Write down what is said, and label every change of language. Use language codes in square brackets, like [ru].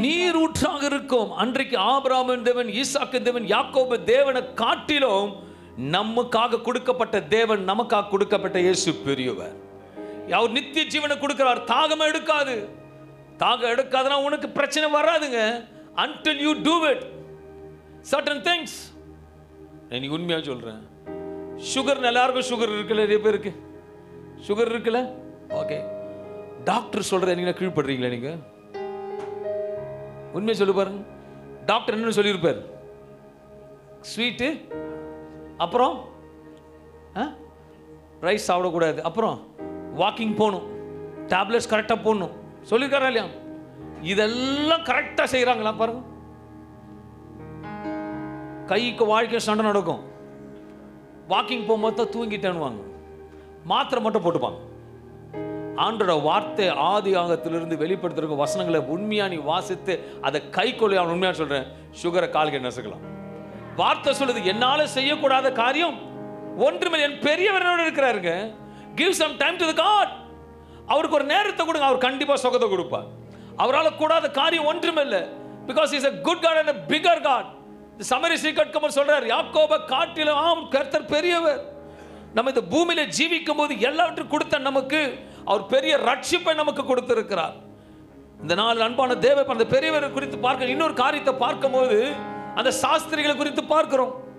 [ta] நீரூற்றாக இருக்கும். அன்றைக்கு ஆபிரகாமின் தேவன், ஈசாக்கின் தேவன், யாக்கோபு தேவனை காட்டிலும் நமக்காக கொடுக்கப்பட்ட தேவன், நமக்காக கொடுக்கப்பட்ட இயேசு பெரியவர். அவர் நித்திய ஜீவனை கொடுக்கிறார். தாகம் எடுக்காது. தாகம் எடுக்காதுன்னா உனக்கு பிரச்சனை வராதுங்க. [en] until you do it certain things. [ta] நான் உண்மையா சொல்றேன், சுகர் எல்லாருக்கும் சுகர் இருக்குல்ல, நிறைய பேருக்கு சுகர் இருக்குல்ல. ஓகே, டாக்டர் சொல்ற நீங்க கீழ்படுறீங்களா? நீங்க உண்மையை சொல்லி பாருங்க. டாக்டர் என்ன சொல்லியிருப்பார்? ஸ்வீட்டு, அப்புறம் ரைஸ் சாப்பிடக்கூடாது, அப்புறம் வாக்கிங் போகணும், டேப்லெட்ஸ் கரெக்டாக போடணும் சொல்லியிருக்காரா இல்லையா? இதெல்லாம் கரெக்டாக செய்கிறாங்களா பாருங்க. கைக்கு வாழ்க்கை சண்டை நடக்கும். வாக்கிங் போகும்போது தான் தூங்கிட்டேன்னுவாங்க, மாத்திரை மட்டும் போட்டுப்பாங்க. ஆண்டோட வார்த்தை ஆதி ஆகத்திலிருந்து வெளிப்படுத்துறதுக்கு வசனங்களை உண்மையா நீ வாசித்து அதை கை கொள்ள, உண்மையா சொல்றேன், சுகரை கால்கை நசுக்கலாம். வார்த்தை சொல்லுது, என்னால செய்யக்கூடாத காரியம் ஒன்றுமே, என் பெரியவரோடு இருக்கிறாருங்க. [en] give some time to the God. [ta] அவருக்கு ஒரு நேரத்தை கொடுங்க, அவர் கண்டிப்பா சுகத்தை கொடுப்பார். அவரால் கூடாத காரியம் ஒன்றுமே இல்லை. [en] because he is a good God and a bigger God. [ta] சமரிய ஸ்ரீகட்கமர் சொல்றார், யாக்கோபை காட்டிலும் ஆம் கர்த்தர் பெரியவர். நம்ம இந்த பூமியில ஜீவிக்கும் போது எல்லாவற்றையும் கொடுத்த நமக்கு அவர் பெரிய ரட்சிப்பை நமக்கு கொடுத்திருக்கிறார். இந்த நாள் அன்பான தேவ அந்த பெரியவரை குறித்து பார்க்க இன்னொரு காரியத்தை பார்க்கும் போது அந்த சாஸ்திரிகளை குறித்து பார்க்கிறோம்.